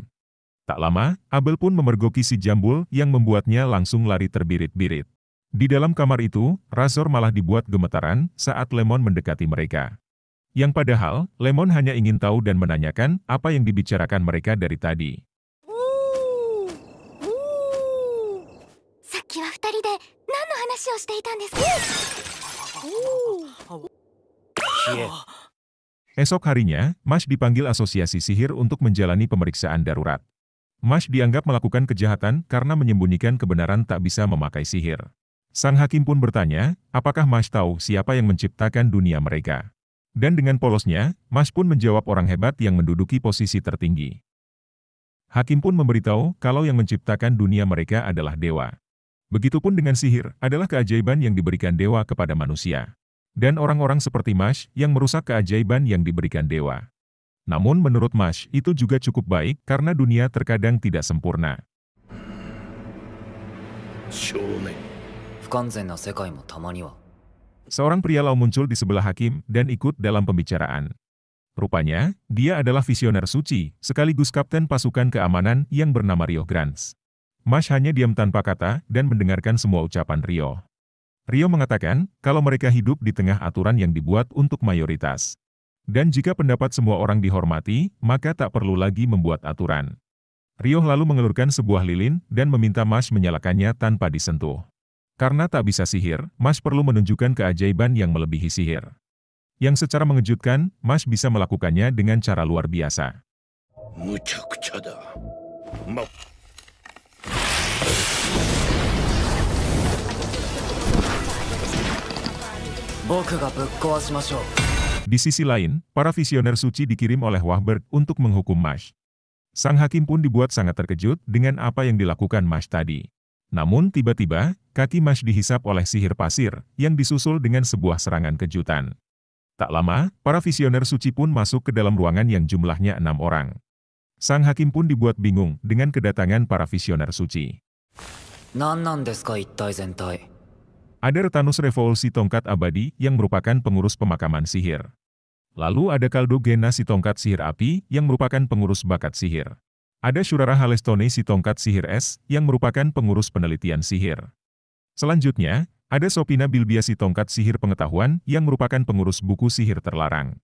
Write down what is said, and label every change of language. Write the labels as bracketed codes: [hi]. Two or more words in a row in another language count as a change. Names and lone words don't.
[id] Tak lama, Abel pun memergoki si jambul yang membuatnya langsung lari terbirit-birit. Di dalam kamar itu, Razor malah dibuat gemetaran saat Lemon mendekati mereka. Yang padahal, Lemon hanya ingin tahu dan menanyakan apa yang dibicarakan mereka dari tadi. [ja] さっきは二人で何の話をしていたんですか？ [id] Esok harinya, Mash dipanggil asosiasi sihir untuk menjalani pemeriksaan darurat. Mash dianggap melakukan kejahatan karena menyembunyikan kebenaran tak bisa memakai sihir. Sang hakim pun bertanya, apakah Mash tahu siapa yang menciptakan dunia mereka? Dan dengan polosnya, Mash pun menjawab orang hebat yang menduduki posisi tertinggi. Hakim pun memberitahu kalau yang menciptakan dunia mereka adalah dewa. Begitupun dengan sihir, adalah keajaiban yang diberikan dewa kepada manusia. Dan orang-orang seperti Mash yang merusak keajaiban yang diberikan dewa. Namun menurut Mash, itu juga cukup baik karena dunia terkadang tidak sempurna. [ja] 少年不完全な世界もたまには。 [id] Seorang pria lalu muncul di sebelah hakim dan ikut dalam pembicaraan. Rupanya, dia adalah visioner suci, sekaligus kapten pasukan keamanan yang bernama Rio Grans. Mash hanya diam tanpa kata dan mendengarkan semua ucapan Rio. Rio mengatakan kalau mereka hidup di tengah aturan yang dibuat untuk mayoritas. Dan jika pendapat semua orang dihormati, maka tak perlu lagi membuat aturan. Rio lalu mengelurkan sebuah lilin dan meminta Mash menyalakannya tanpa disentuh. Karena tak bisa sihir, Mash perlu menunjukkan keajaiban yang melebihi sihir. Yang secara mengejutkan, Mash bisa melakukannya dengan cara luar biasa. [ja] むちゃくちゃだ。僕がぶっ壊しましょう。 [id] Di sisi lain, para visioner suci dikirim oleh Wahberg untuk menghukum Mash. Sang hakim pun dibuat sangat terkejut dengan apa yang dilakukan Mash tadi. Namun tiba-tiba, kaki Mash dihisap oleh sihir pasir, yang disusul dengan sebuah serangan kejutan. Tak lama, para visioner suci pun masuk ke dalam ruangan yang jumlahnya 6 orang. Sang hakim pun dibuat bingung dengan kedatangan para visioner suci. [ja] 何なんですか一体全体。 [id] Ada Retanus Revolusi Tongkat Abadi yang merupakan pengurus pemakaman sihir. Lalu ada Kaldo Gena si tongkat sihir api yang merupakan pengurus bakat sihir. Ada Shurara Halestone si tongkat sihir es yang merupakan pengurus penelitian sihir. Selanjutnya, ada Sopina Bilbia si tongkat sihir pengetahuan yang merupakan pengurus buku sihir terlarang.